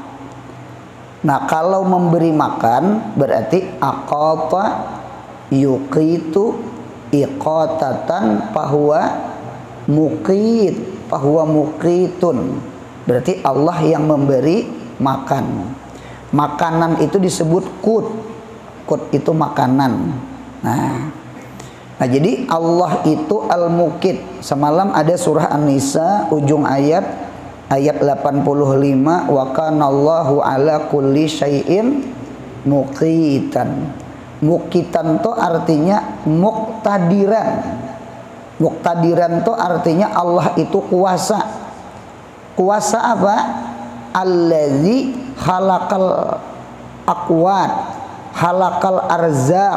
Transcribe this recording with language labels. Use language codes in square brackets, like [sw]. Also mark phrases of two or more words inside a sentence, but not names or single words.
[id] Nah, kalau memberi makan berarti [ar] أقات يقيت إقاتة فهو مقيت، فهو مقيت. [id] Berarti Allah yang memberi makan. Makanan itu disebut qut. Qut itu makanan. Nah, jadi Allah itu Al-Muqit. Semalam ada surah An-Nisa ujung ayat 85, [ar] وكان الله على كل شيء مقيتا. [id] Muqitan itu artinya muqtadiran. Muqtadiran itu artinya Allah itu kuasa. Kuasa apa? [ar] الذي خلق الأقوات، خلق الأرزاق.